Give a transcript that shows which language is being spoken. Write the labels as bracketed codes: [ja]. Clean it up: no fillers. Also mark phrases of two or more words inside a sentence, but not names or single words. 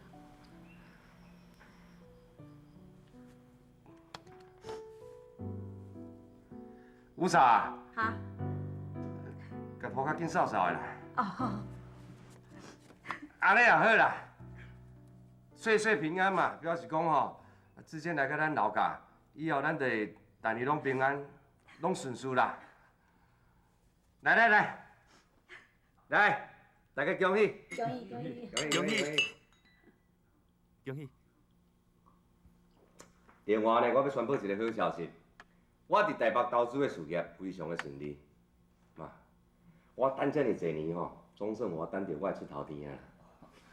[nan] 吴嫂啊，哈，甲拖较紧扫扫的啦。哦好。安尼也好啦，岁岁平安嘛，表示讲吼，之前来到咱老家，以后咱就会大年拢平安，拢顺遂啦。来来来，来，大家恭喜！恭喜恭喜！恭喜！恭喜！另外呢，我要宣布一个好消息。我伫台北投资的事业非常的顺利，妈，我等这么侪年吼，总算我等到我的出头天啊！